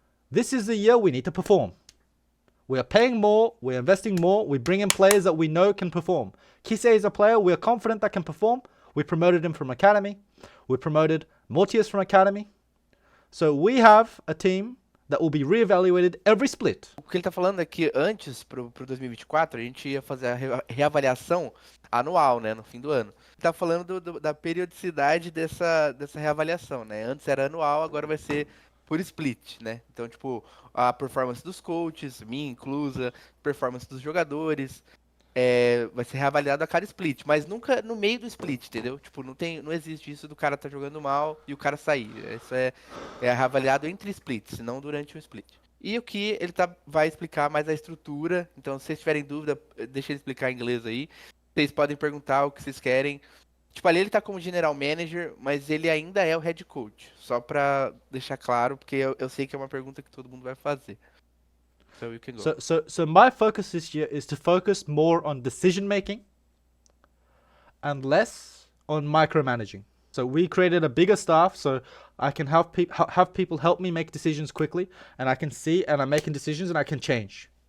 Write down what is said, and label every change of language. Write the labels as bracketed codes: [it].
[en] This is the year we need to perform. We are paying more, we're investing more, we bring in players that we know can perform. Kise is a player we are confident that can perform. We promoted him from Academy. We promoted Mortius from Academy. So we have a team that will be reevaluated every split. [pt] O que ele tá falando é que antes, pro 2024, a gente ia fazer a reavaliação anual, né, no fim do ano. Ele tá falando da periodicidade dessa reavaliação, né? Antes era anual, agora vai ser por split, né? Então, tipo, a performance dos coaches, minha inclusa, performance dos jogadores, vai ser reavaliado a cada split, mas nunca no meio do split, entendeu? Tipo, não existe isso do cara tá jogando mal e o cara sair. Isso é reavaliado entre splits, não durante o split. E o que ele vai explicar mais a estrutura, então se vocês tiverem dúvida, deixa ele explicar em inglês aí. Vocês podem perguntar o que vocês querem. Tipo, ali ele tá como general manager, mas ele ainda é o head coach. Só pra deixar claro, porque eu sei que é uma pergunta que todo mundo vai fazer. [en] So you can go. So my focus this year is to focus more on decision making and less on micromanaging. So we created a bigger staff so I can have people help me make decisions quickly, and I can see and I'm making decisions and I can change.